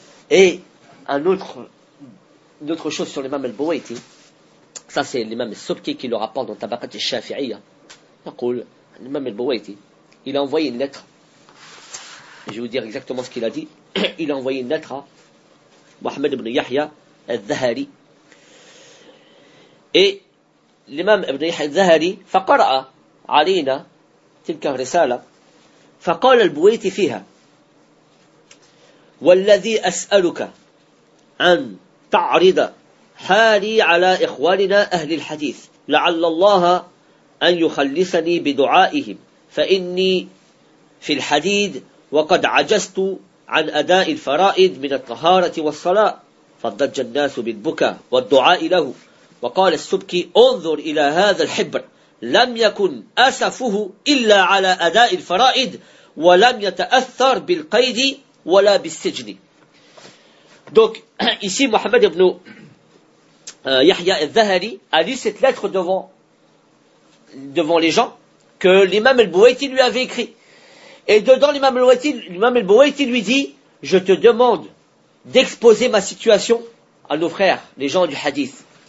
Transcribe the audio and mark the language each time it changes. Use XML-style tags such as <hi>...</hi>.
<fr>Et une autre chose sur l'imam al-Buwaiti, ça c'est l'imam al-Subki qui le rapporte dans Tabaqat al-Shafi'iyya. L'imam al-Buwaiti, il a envoyé une lettre, je vais vous dire exactement ce qu'il a dit, il a envoyé une lettre à Mohamed ibn Yahya al-Zahari.</fr> <ar>Et l'imam ibn Yahya al-Zahari, faqara'a alina tilka risala, faqala al-Buwaiti fiha, walladhi as'aluka an تعرض حالي على إخواننا أهل الحديث لعل الله أن يخلصني بدعائهم فإني في الحديد وقد عجزت عن أداء الفرائض من الطهارة والصلاة فضج الناس بالبكاء والدعاء له. وقال السبكي انظر إلى هذا الحبر لم يكن أسفه إلا على أداء الفرائض ولم يتأثر بالقيد ولا بالسجن.</ar> <fr>Donc, ici, Mohamed ibn Yahya al-Zahari a lu cette lettre devant les gens que l'imam al-Buwaiti lui avait écrit. Et dedans, l'imam al-Buwaiti lui dit, je te demande d'exposer ma situation à nos frères, les gens du hadith.</fr>